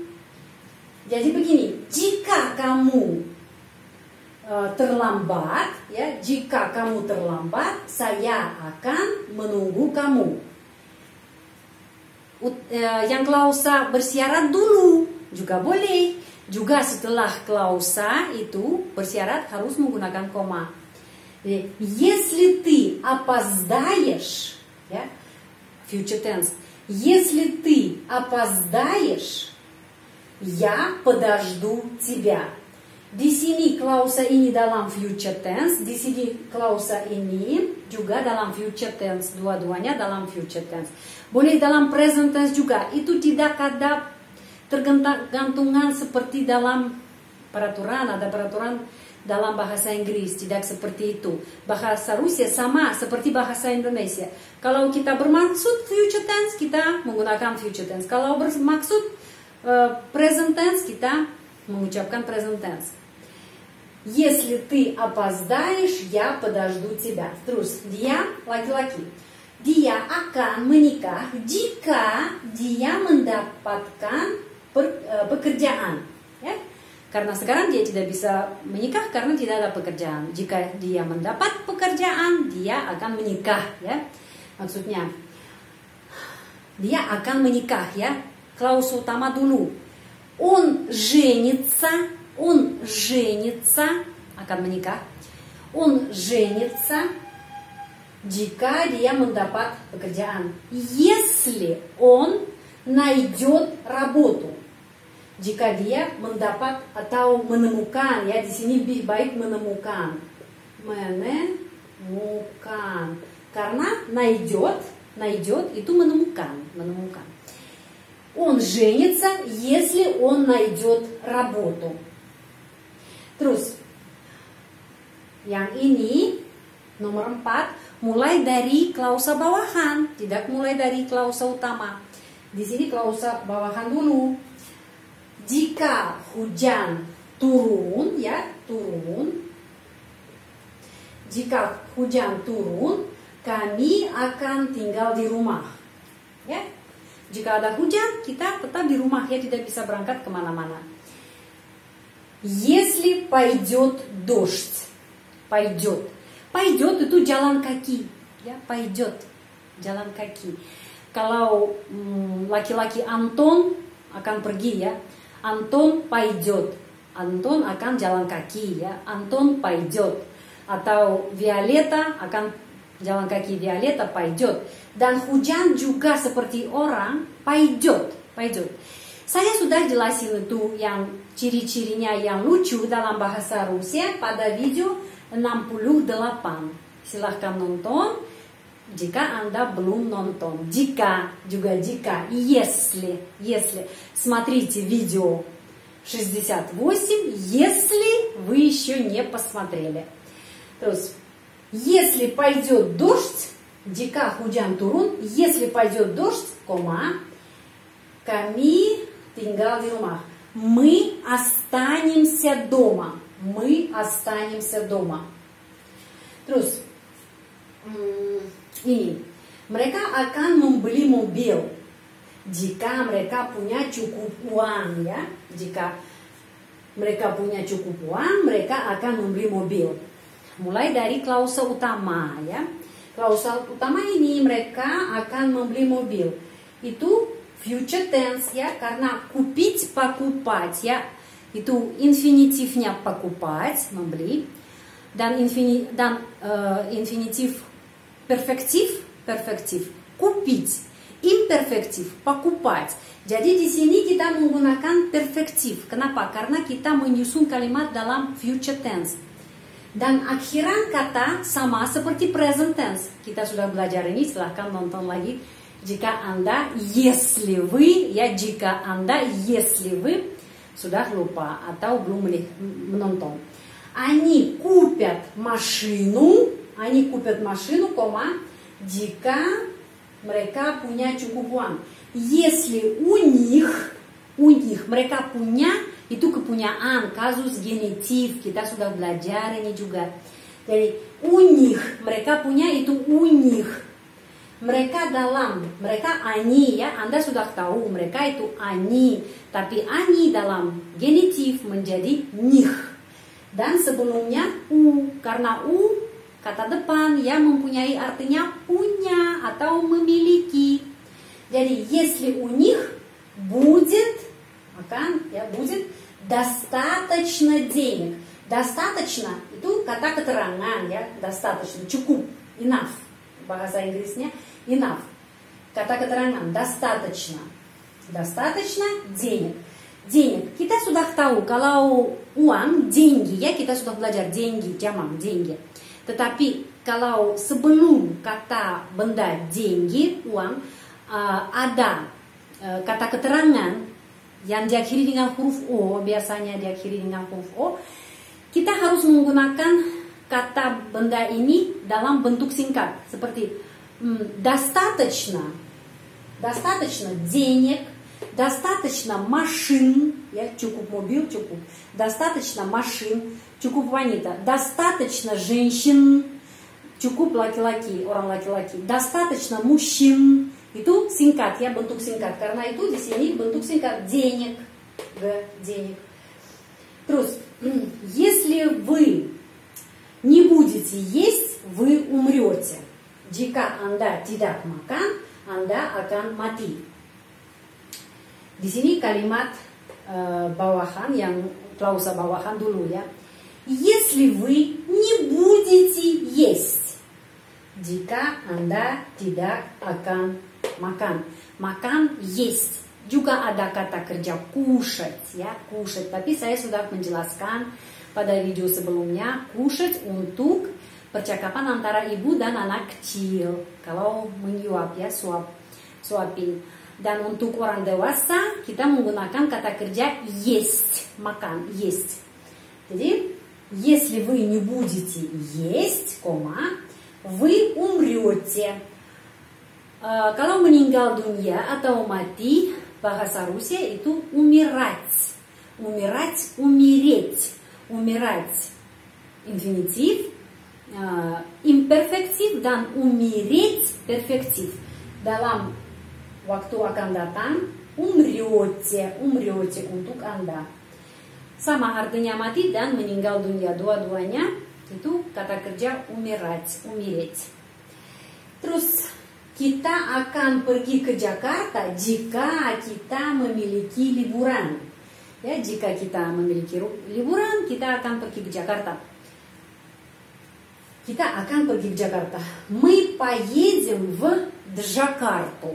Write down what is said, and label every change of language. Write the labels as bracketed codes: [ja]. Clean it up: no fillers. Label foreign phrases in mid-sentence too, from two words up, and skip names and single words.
[id] Jadi begini, jika kamu terlambat, ya, jika kamu terlambat, saya akan menunggu kamu. Yang klausa bersyarat dulu juga boleh. Juga setelah klausa itu bersyarat harus menggunakan koma. [ru] Если ты опоздаешь, [en] ya, future tense. [ru] Если ты опоздаешь, я подожду тебя. [id] Di sini klausa ini dalam [en] future tense, [id] di sini klausa ini juga dalam [en] future tense, [id] dua-duanya dalam [en] future tense. [id] Boleh dalam [en] present tense [id] juga, itu tidak ada tergantungan seperti dalam peraturan, ada peraturan dalam bahasa Inggris, tidak seperti itu. Bahasa Rusia sama seperti bahasa Indonesia. Kalau kita bermaksud [en] future tense, [id] kita menggunakan [en] future tense. [id] Kalau bermaksud [en] present tense, [id] kita mengucapkan [en] present tense. [ru] Если ты опоздаешь, я подожду тебя. [id] Terus, dia laki-laki. Dia akan menikah jika dia mendapatkan pekerjaan. Ya? Karena sekarang dia tidak bisa menikah karena tidak ada pekerjaan. Jika dia mendapat pekerjaan, dia akan menikah. Ya? Maksudnya, dia akan menikah. Ya? Klausa utama dulu. [ru] Он женится. Он женится, [id] akan menikah. [ru] Он женится [id] jika dia mendapat pekerjaan. [ru] Если он найдет работу. [id] Jika dia mendapat atau menemukan, ya di sini lebih baik menemukan. Menemukan. Karena найдет itu menemukan. [ru] Он женится, если он найдет работу. [id] Terus, yang ini nomor 4, mulai dari klausa bawahan, tidak mulai dari klausa utama. Di sini klausa bawahan dulu. Jika hujan turun, ya turun. Jika hujan turun, kami akan tinggal di rumah. Ya, jika ada hujan, kita tetap di rumah, ya tidak bisa berangkat kemana-mana. [ru] Если пойдет дождь, [id] пойдет itu jalan kaki, ya пойдет, jalan kaki. Kalau laki-laki Anton akan pergi, ya Anton пойдет, Anton akan jalan kaki, ya Anton пойдет. Atau Violeta akan jalan kaki, Violeta пойдет. Dan hujan juga seperti orang пойдет. Saya sudah jelasin itu yang ciri-cirinya yang lucu dalam bahasa Rusia pada video 68. Silahkan nonton jika Anda belum nonton. Jika, если. [ru] Смотрите видео 68, если вы еще не посмотрели. Terus, если пойдет дождь, [id] jika hujan turun, [ru] если пойдет дождь, [id] kami tinggal di rumah. [ru] Мы останемся дома. [id] Terus, ini. Mereka akan membeli mobil jika mereka punya cukup uang, ya. Jika mereka punya cukup uang, mereka akan membeli mobil. Mulai dari klausa utama, ya. Klausa utama ini mereka akan membeli mobil. Itu [en] future tense, [id] ya, karena [ru] купить, покупать, [id] ya, itu infinitifnya покупать, membeli, dan infinitif perfektif, купить, imperfektif, покупать. Jadi di sini kita menggunakan perfektif. Kenapa? Karena kita menyusun kalimat dalam [en] future tense. [id] Dan akhiran kata sama seperti [en] present tense. [id] Kita sudah belajar ini, silahkan nonton lagi. Jika Anda, [ru] если вы, [id] ya jika Anda, [ru] если вы [id] sudah lupa atau belum menonton. [ru] Они купят машину, [id] jika mereka punya cukup uang. [ru] Если у них, [id] mereka punya, itu kepunyaan, kasus genitif, kita sudah belajar ini juga. Jadi, [ru] у них, [id] mereka punya itu [ru] у них. [id] Mereka они, ya, Anda sudah tahu, mereka itu они. Tapi они dalam genitif menjadi них. Dan sebelumnya u, karena u, kata depan, ya, mempunyai artinya punya atau memiliki. Jadi, [ru] если у них будет, будет достаточно денег. [id] Достаточно, itu kata keterangan, ya, достаточно, cukup, enough. Bahasa Inggrisnya enough. Kata keterangan, [ru] достаточно. Достаточно денег. денег. [id] Kita sudah tahu kalau uang, деньги, ya kita sudah belajar деньги, jamak деньги. Tetapi kalau sebelum kata benda деньги, uang, ada kata keterangan yang diakhiri dengan huruf O, biasanya diakhiri dengan huruf O, kita harus menggunakan kata benda ini dalam bentuk singkat seperti [ru] достаточно, достаточно денег, достаточно машин, [id] ya cukup mobil, cukup, [ru] достаточно машин, [id] cukup wanita, [ru] достаточно женщин, [id] cukup laki-laki, orang laki-laki, [ru] достаточно мужчин, [id] itu singkat ya, bentuk singkat, karena itu di sini bentuk singkat [ru] денег, денег. Terus, если вы не будете есть, вы умрете. [id] Jika Anda tidak makan, Anda akan mati. Di sini kalimat bawahan yang klausa bawahan dulu ya. [ru] Если вы не будете есть. [id] Jika Anda tidak akan makan. Makan есть. Juga ada kata kerja кушать ya, кушать. Tapi saya sudah menjelaskan pada video sebelumnya, кушать untuk percakapan antara ibu dan anak kecil. Kalau menyuap ya, suapin. Dan untuk orang dewasa kita menggunakan kata kerja есть, makan, есть. [ru] Jadi, если вы не будете есть, вы умрете. [id] Kalau meninggal dunia atau mati, bahasa Rusia itu умирать. [ru] Умирать, умереть. Умирать инфинитив, [id] imperfektif dan [ru] умереть перфектив. [id] Dalam waktu akan datang, [ru] умрете, умрете [id] untuk Anda. Sama artinya mati dan meninggal dunia, dua-duanya itu kata kerja [ru] умирать, умереть. [id] Terus kita akan pergi ke Jakarta jika kita memiliki liburan. Ya, jika kita memiliki liburan, kita akan pergi ke Jakarta. Kita akan pergi ke Jakarta. [ru] Мы поедем в Джакарту.